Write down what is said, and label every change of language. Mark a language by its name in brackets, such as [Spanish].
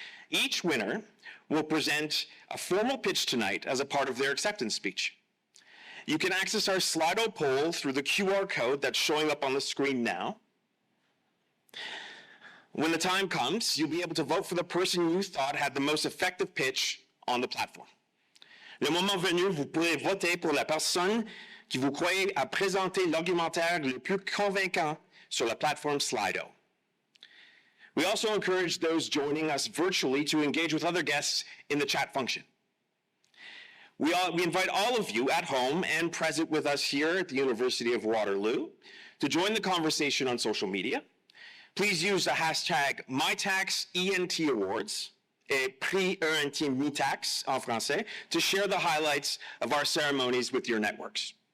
[English] Each winner will present a formal pitch tonight as a part of their acceptance speech. You can access our Slido poll through the QR code that's showing up on the screen now. When the time comes, you'll be able to vote for the person you thought had the most effective pitch on the platform. [French] Le moment venu, vous pourrez voter pour la personne qui vous croyez a présenté l'argumentaire le plus convaincant sur la plateforme Slido. [English] We also encourage those joining us virtually to engage with other guests in the chat function. We invite all of you at home and present with us here at the University of Waterloo to join the conversation on social media. Please use the hashtag MitacsENT Awards, [French] et Prix ENT Mitacs en français, [English] to share the highlights of our ceremonies with your networks.